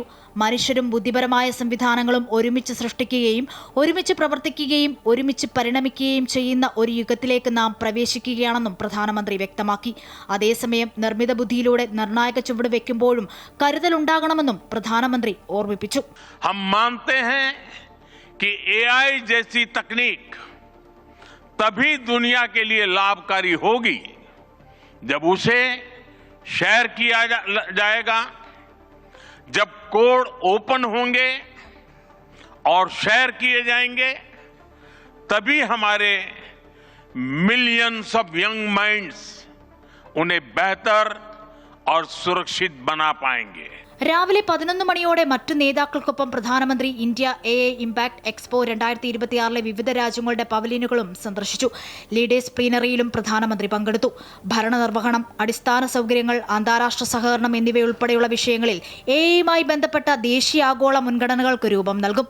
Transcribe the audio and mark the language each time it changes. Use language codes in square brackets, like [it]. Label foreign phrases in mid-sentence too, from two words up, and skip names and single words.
[ml] മനുഷ്യരും ബുദ്ധിപരമായ സംവിധാനങ്ങളും ഒരുമിച്ച് സൃഷ്ടിക്കുകയും ഒരുമിച്ച് പ്രവർത്തിക്കുകയും ഒരുമിച്ച് പരിണമിക്കുകയും ചെയ്യുന്ന ഒരു യുഗത്തിലേക്ക് നാം പ്രവേശിക്കുകയാണെന്നും പ്രധാനമന്ത്രി വ്യക്തമാക്കി. അതേസമയം നിർമ്മിത ബുദ്ധിയിലൂടെ നിർണായക ചുവട് വെക്കുമ്പോഴും കരുതലുണ്ടാകണമെന്നും പ്രധാനമന്ത്രി ഓർമ്മിപ്പിച്ചു. [hi] कि AI जैसी तकनीक तभी दुनिया के लिए लाभकारी होगी जब उसे शेयर किया जाएगा, जब कोड ओपन होंगे और शेयर किए जाएंगे, तभी हमारे [en] millions of young minds [hi] उन्हें बेहतर और सुरक्षित बना पाएंगे. [ml] രാവിലെ 11 മണിയോടെ മറ്റു നേതാക്കൾക്കൊപ്പം പ്രധാനമന്ത്രി ഇന്ത്യ AI ഇമ്പാക്ട് എക്സ്പോ 2026 വിവിധ രാജ്യങ്ങളുടെ പവലിയനുകളും സന്ദർശിച്ചു. ലീഡേഴ്സ് പ്ലീനറിയിലും പ്രധാനമന്ത്രി പങ്കെടുത്തു. ഭരണനിർവഹണം, അടിസ്ഥാന സൗകര്യങ്ങൾ, അന്താരാഷ്ട്ര സഹകരണം എന്നിവയുൾപ്പെടെയുള്ള വിഷയങ്ങളിൽ AI ബന്ധപ്പെട്ട ദേശീയ ആഗോള മുൻഗണനകൾക്ക് രൂപം നൽകും.